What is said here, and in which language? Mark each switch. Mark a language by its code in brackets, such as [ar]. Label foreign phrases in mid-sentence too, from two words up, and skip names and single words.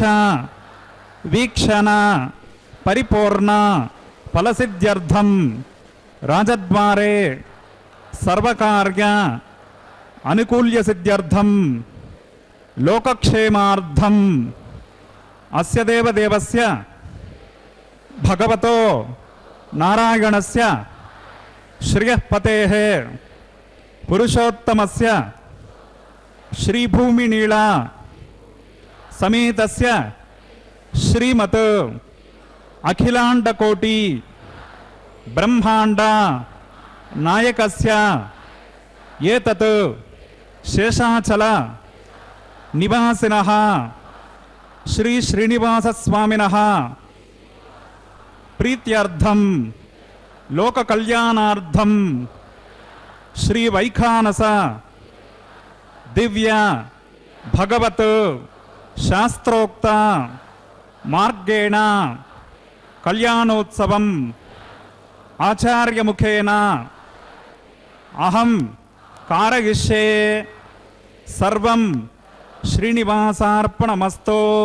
[sa] वीक्षण परिपूर्ण फलसिद्ध्यर्थं राजद्वारे सर्वकार्य अनुकूल्य सिद्ध्यर्थं लोकक्षेमार्थं अस्य देवदेवस्य भगवतो नारायणस्य श्रियःपतेः पुरुषोत्तमस्य श्रीभूमिनीला समेतस्य श्रीमत् अखिलांडकोटि బ్రహ్మాండ నాయకస్య ఏతత్ శేషాచల నివాసినః శ్రీ శ్రీనివాస స్వామినః ప్రీత్యర్థం లోక కళ్యాణార్థం శ్రీ వైఖానస దివ్య భగవత్ శాస్త్రోక్త మార్గేణ కళ్యాణోత్సవం ఆచార్యముఖేన అహం కారయిష్యే సర్వం శ్రీనివాసార్పణమస్తు.